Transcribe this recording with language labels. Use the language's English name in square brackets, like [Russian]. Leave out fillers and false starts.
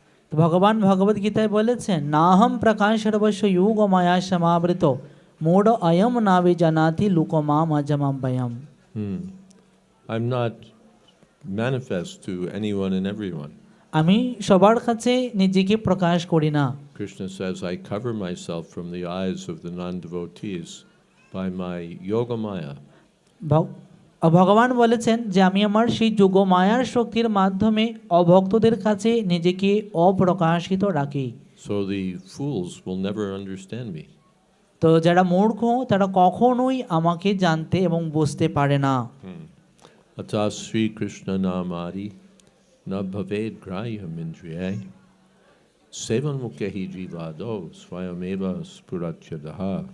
[Sanskrit] তো ভগবান ভগবদ গীতায় বলেছেন নাহম প্রকাশ সর্বস্ব যোগ মায়া সমাবৃত মূঢ় অয়ম নাভি জানাতি লুকমাম অজমাম্বয়ম। [English] I'm not manifest to anyone and everyone. [Bangla] আমি সবার কাছে নিজেকে প্রকাশ করি না। [English] Krishna says, I cover myself from the eyes of the non-devotees by my yoga maya. [Bangla] ভগবান বলেছেন যে আমি আমার সেই যোগ মায়ার শক্তির মাধ্যমে অভক্তদের কাছে নিজেকে অপ্রকাশিত রাখি। [English] So the fools will never understand me. [Bangla] তো যারা মূর্খ তারা কখনোই আমাকে জানতে এবং বুঝতে পারে না। [Sanskrit] Ata Sri Krishna namari na bhaved graham indriyai sevan mukhi jivado swayameva spuratyadaha.